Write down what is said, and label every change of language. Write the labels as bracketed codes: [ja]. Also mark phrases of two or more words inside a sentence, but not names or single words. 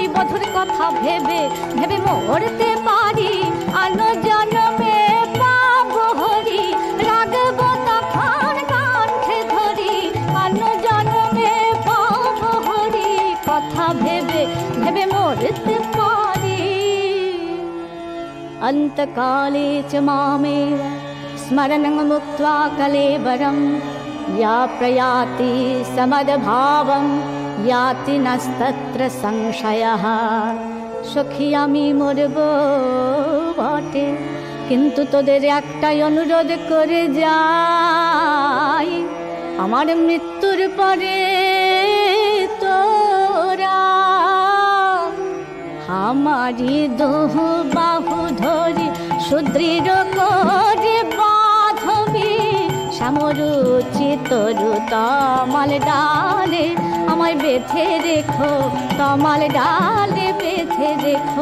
[bn] বধুর কথা ভেবে ভেবে মরতে পারি, আলো জন্মে পাবো হরি, রাগবো তখন কণ্ঠে ধরি, আলো জন্মে পাবো হরি, কথা ভেবে ভেবে মরতে পারি। [sa] অন্তকালে চ মামেव স্মরণং মুক্त्वा কলেবরম, या प्रयाति समदभावं याति नस्तत्र संशयः। [bn] সখী আমি মরব বটে, কিন্তু তোদের একটাই অনুরোধ করে যাই, আমার মৃত্যুর পরে তোরা আমারি দোহ বাহু ধরি সুদৃঢ় করে বাঁধবি, শ্যামরুচি তরু তমাল ডালে আমায় বেঁধে রেখো, তমাল ডালে বেঁধে রেখো।